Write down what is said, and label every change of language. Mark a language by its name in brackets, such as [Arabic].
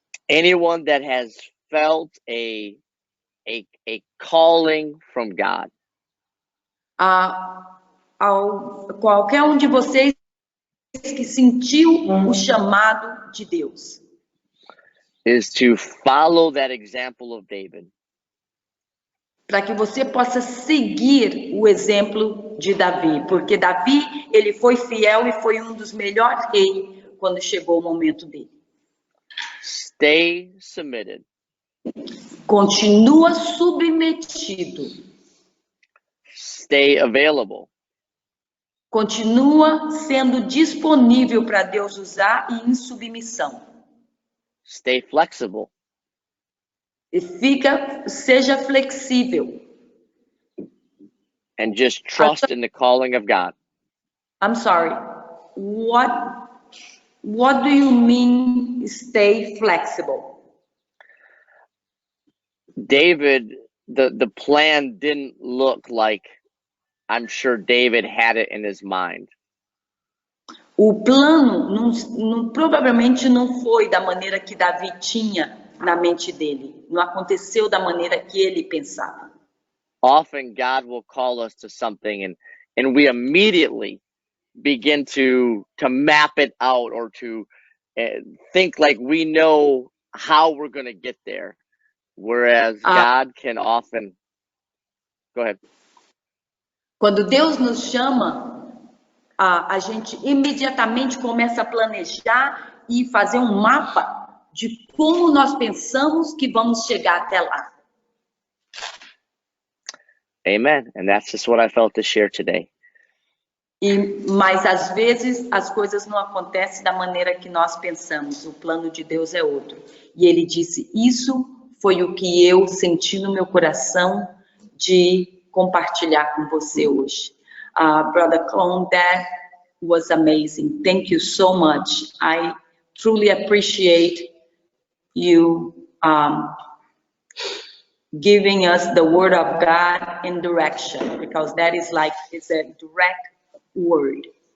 [English] Anyone that has felt a calling from God. [Portuguese] Qualquer um de vocês que sentiu o chamado de Deus. [English] Is to follow that example of David. [Portuguese] Para que você possa seguir o exemplo de Davi, porque Davi, ele foi fiel e foi um dos melhores reis quando chegou o momento dele. [English] Stay submitted. [Portuguese] Continua submetido. [English] Stay available. [Portuguese] Continua sendo disponível para Deus usar e em submissão. [English] Stay flexible. [Portuguese] E seja flexível. [English] And just trust in the calling of God. I'm sorry. What do you mean stay flexible? David, the plan didn't look like I'm sure David had it in his mind. [Portuguese] O plano provavelmente não foi da maneira que Davi tinha na mente dele. Não aconteceu da maneira que ele pensava. [English] Often God will call us to something and we immediately begin to map it out or to think like we know how we're going to get there. Whereas God can often... Go ahead. [Portuguese] Quando Deus nos chama, a gente imediatamente começa a planejar e fazer um mapa de como nós pensamos que vamos chegar até lá. [English] Amen. And that's just what I felt to share today. [Portuguese] Mas às vezes as coisas não acontecem da maneira que nós pensamos. O plano de Deus é outro. E ele disse, isso foi o que eu senti no meu coração de compartilhar com você hoje. [English] Brother Clone, that was amazing. Thank you so much. I truly appreciate you giving us the word of God in direction, because that is it's a direct word.